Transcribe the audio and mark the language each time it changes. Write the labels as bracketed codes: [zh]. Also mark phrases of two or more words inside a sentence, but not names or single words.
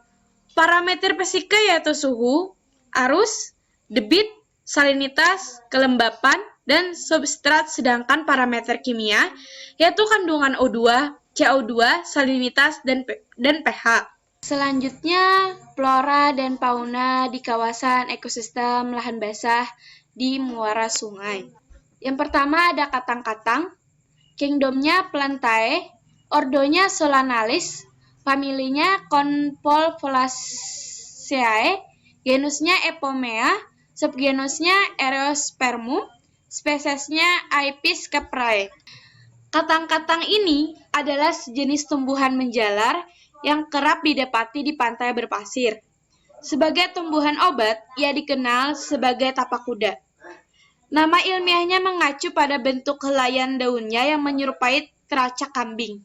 [id] Parameter fisika yaitu suhu, arus, debit, salinitas, kelembapan, dan substrat, sedangkan parameter kimia yaitu kandungan O2, CO2, salinitas, dan pH. Selanjutnya, flora dan fauna di kawasan ekosistem lahan basah di muara sungai. Yang pertama ada katang-katang, kingdomnya Plantae, ordonya Solanalis, familinya Convolvulaceae, genusnya Epomea, subgenusnya Ereospermum, spesiesnya Apis caprae. Katang-katang ini adalah sejenis tumbuhan menjalar yang kerap didapati di pantai berpasir. Sebagai tumbuhan obat, ia dikenal sebagai tapak kuda. Nama ilmiahnya mengacu pada bentuk helaian daunnya yang menyerupai teracak kambing.